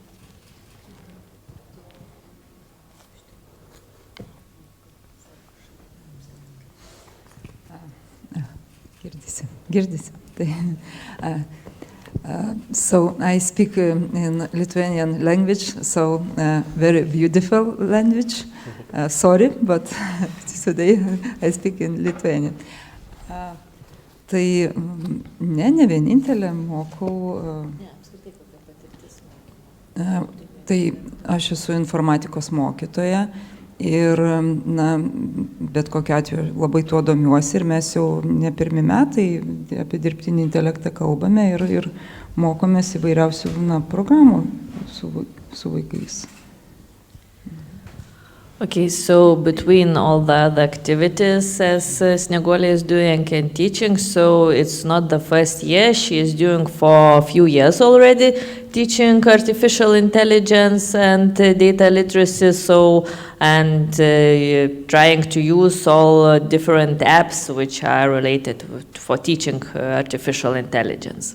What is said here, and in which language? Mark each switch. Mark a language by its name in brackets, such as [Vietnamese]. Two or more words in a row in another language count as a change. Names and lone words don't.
[English] So I speak in Lithuanian language, so very beautiful language. Sorry, but today I speak in Lithuanian. [Lithuanian] Tai ne vienintelė mokau. Tai aš esu informatikos mokytoja ir bet kokiu atveju labai tuo domiuosi ir mes jau ne pirmi metai apie dirbtinį intelektą kalbame ir mokomės įvairiausių programų su vaikais. [English] Okay, so between all the other activities as Snieguolė is doing and teaching, so it's not the first year, she is doing for a few years already, teaching artificial intelligence and data literacy, so and trying to use all different apps which are related for teaching artificial intelligence.